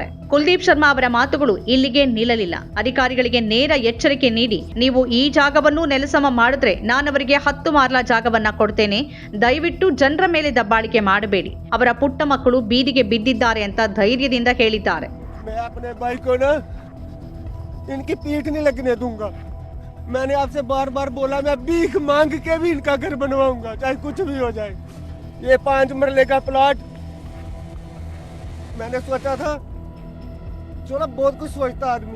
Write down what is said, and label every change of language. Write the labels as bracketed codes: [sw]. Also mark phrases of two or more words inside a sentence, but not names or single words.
[kn] ಕುಲ್ದೀಪ್ ಶರ್ಮಾ ಅವರ ಮಾತುಗಳು ಇಲ್ಲಿಗೆ ನಿಲ್ಲಲಿಲ್ಲ. ಅಧಿಕಾರಿಗಳಿಗೆ ನೇರ ಎಚ್ಚರಿಕೆ ನೀಡಿ, ನೀವು ಈ ಜಾಗವನ್ನು ನೆಲಸಮ ಮಾಡಿದ್ರೆ ನಾನವರಿಗೆ 10 ಮಾರ್ಲಾ ಜಾಗವನ್ನ ಕೊಡ್ತೇನೆ. ದಯವಿಟ್ಟು ಜನರ ಮೇಲೆ ದಬ್ಬಾಳಿಕೆ ಮಾಡಬೇಡಿ. ಅವರ ಪುಟ್ಟ ಮಕ್ಕಳು ಬೀದಿಗೆ ಬಿದ್ದಿದ್ದಾರೆ ಅಂತ ಧೈರ್ಯದಿಂದ ಹೇಳಿದ್ದಾರೆ. [hi] मैंने आपसे बार बार बोला, मैं भीख मांग के भी इनका घर बनवाऊंगा, चाहे कुछ भी हो जाए. ये 5 मरले का प्लॉट मैंने सोचा था, चलो बहुत कुछ सोचता आदमी.